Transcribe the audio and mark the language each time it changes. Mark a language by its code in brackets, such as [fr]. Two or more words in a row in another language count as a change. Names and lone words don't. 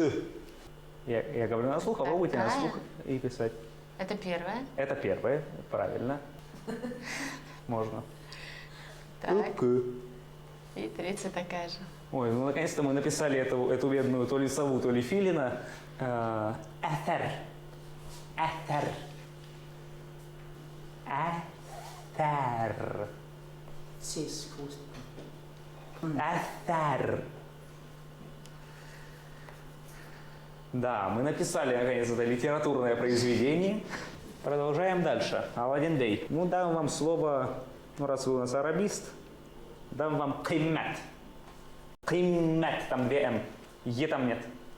[ru] Я говорю на слух, а попробуйте на слух и писать. Это первое. Это первое, правильно. Можно. Так. «Ык». И третья такая же. Ой, ну наконец-то мы написали эту бедную то ли сову, то ли филина. Эфер. Эфер. Эфер. Эфер. Да, мы написали наконец это литературное произведение. Продолжаем дальше. Аладдин Бей. Ну, дам вам слово, ну, раз вы у нас арабист, дам вам киммат. Киммат, там 2 М. Е там нет.